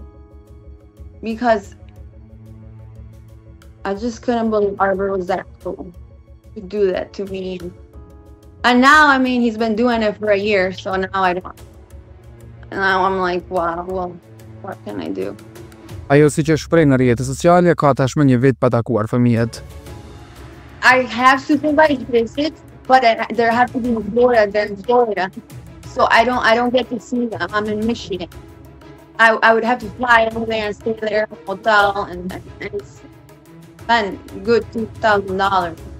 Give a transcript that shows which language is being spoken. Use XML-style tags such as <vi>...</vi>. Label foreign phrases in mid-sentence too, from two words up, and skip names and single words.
<en>Because I just couldn't believe Arbor was that cool to do that to me. And now, I mean, he's been doing it for a year, so now I don't. And now I'm like, wow, well, what can I do?</en> <sq>Ajo si që shpreh në rrjetet sociale ka tashmë një vit pa takuar fëmijët.</sq> <en>I have supervised visits, but there have to be in Florida. So I don't get to see them. I'm in Michigan. I would have to fly over there and stay there in a hotel and spend good $2,000.</en>